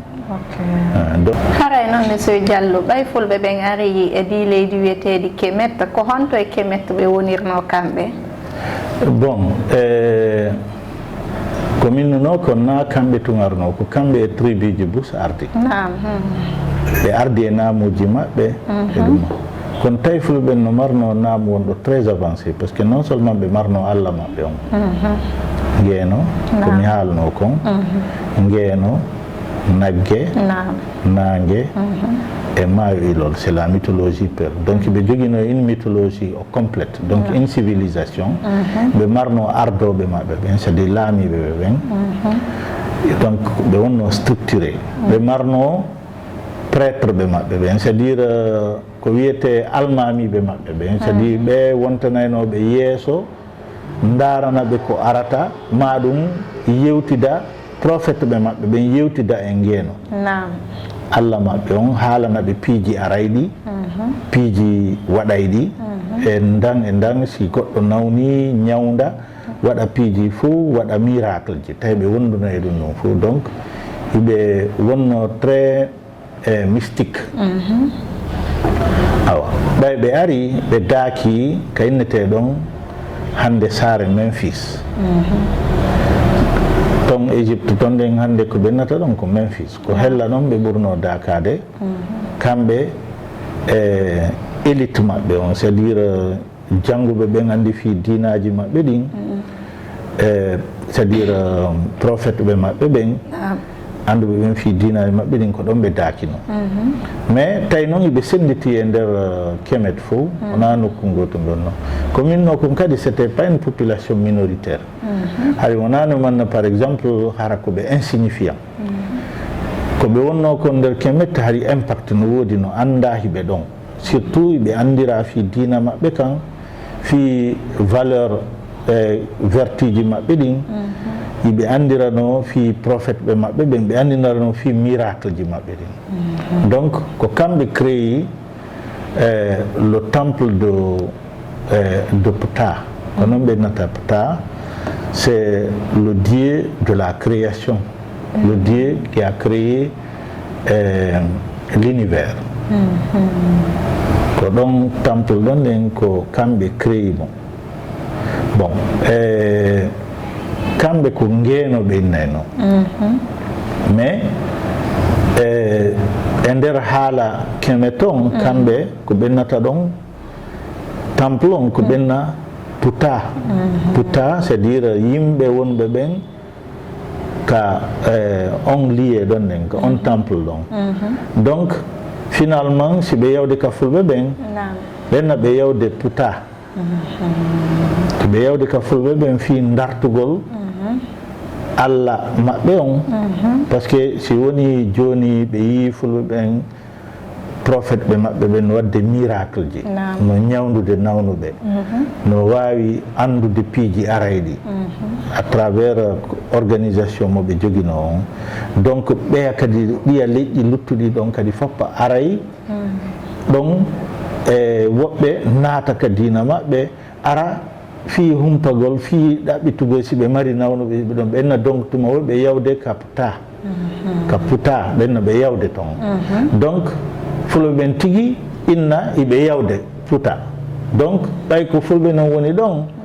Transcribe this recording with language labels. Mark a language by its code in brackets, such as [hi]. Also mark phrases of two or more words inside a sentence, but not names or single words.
[ff] haray noon monsieur Diallo ɓay fulɓe ɓen ari e di leydi wiyeteɗi Kemet ko honto e Kemet ɓe wonirno kamɓe bon ko minnuno ko na kamɓe tugarno ko kamɓe e tribuji bus ardi ɓe ardi e namuji maɓɓe e ɗum kono tawi fulɓe no marno naamu wonɗo [fr] très avancé par ce que non seulement [ff] ɓe marno Allah maɓɓe on ngeeno komi haalno kon ngeeno nagge nangue et maayo ilol [fr] c'est la mythologie pure [ff] donc ɓe joguino [fr] une mythologie au complète donc une civilisation [ff] ɓe marno ardoɓe maɓɓe ɓen [fr] c'est à dire [ff] laamiɓe ɓe ɓen donc ɓe wonno structuré ɓe marno prêtre ɓe maɓɓe ɓen [fr] c'est à dire [ff] ko wiyete almamiɓe maɓɓe ɓen [fr] c'est à dire [ff] ɓe wontanaynoɓe yeeso darana ɓe ko arata ma ɗum yewtida prophète ɓe maɓɓe ɓen yewtida e ngeeno Allah maɓɓe on haalana ɓe piiji arayɗi piiji waɗayɗi e ndan si goɗɗo nawni ñawda waɗa piiji fou waɗa miracle ji tawi ɓe wonduno e ɗum ɗum fou donc iɓe wonno [fr] très mystique [ff] awa ɓay ɓe ari ɓe daaki ka innete ɗon hande saare Memphis ton Égypte ton ɗen hande ko ɓennata ɗon ko Memphis ko hella ɗon ɓe ɓurno dakade kamɓe e élite maɓɓe on [fr] c'est à dire [ff] jannguɓe ɓen andi fi dinaji maɓɓe ɗin [fr] c'est à dire [ff] prophète ɓe maɓɓe ɓen anduɓe ɓen fi dinaji maɓɓe ɗin ko ɗon ɓe daakino mais tawi noon iɓe senditi e nder Kemet fo wona nokku gotum ɗon noon ko minno kon kadi [fr] c'était pas une population minoritaire [ff] hay wonano manna [fr] par exemple [ff] hara koɓe insignifiant koɓe wonno kon nder Kemet hari impact no woodi no anda hiɓe ɗon surtout ɓe andira fi dina maɓɓe kan fi valeur vertiji maɓɓe ɗin iɓe andirano fi prophète ɓe maɓɓe ɓen ɓe andirano fi miracle ji maɓɓe ɗin donc ko kamɓe [fr] créé le temple de Ptah [ff] ko noon ɓe nata Ptah [fr] c'est le dieu de la création le dieu qui a créé l'univers [ff] ko ɗon temple ɗon ɗen ko kamɓe créé mo bon kamɓe ko ngeenoɓe innayno mais e nder haala Kemet on kamɓe ko ɓennata ɗon temple on ko ɓenna Ptah Ptah [fr] c'est à dire [ff] yimɓe wonɓe ɓen ka on liye ɗon ɗen ka on temple ɗon donc finalement si ɓe yawde ka fulɓe ɓen ɓenna ɓe yawde Ptah to ɓe yawde ka fulɓe ɓen fi dartugol Allah maɓɓe on par ce que si woni joni ɓe yi fulɓe ɓen prophète ɓe maɓɓe ɓen wadde miracle ji no ñawdude nawnuɓe no wawi andude piiji arayɗi [fr] à travers organisation [ff] mo ɓe joguino on donc ɓeya kadi ɗiya leƴƴi luttuɗi ɗon kadi foppa aray ɗon e woɓɓe naata ka dina maɓɓe ara fi humpagol fi ɗaɓɓitugol si ɓe mari nawnuɓe ɓe ɗon ɓenna donc tuma woɓe yawde ka Ptah ɓenna ɓe yawde toon donc fulɓe ɓen tigui inna iɓe yawde Ptah donc ɓay ko fulɓe noon woni ɗon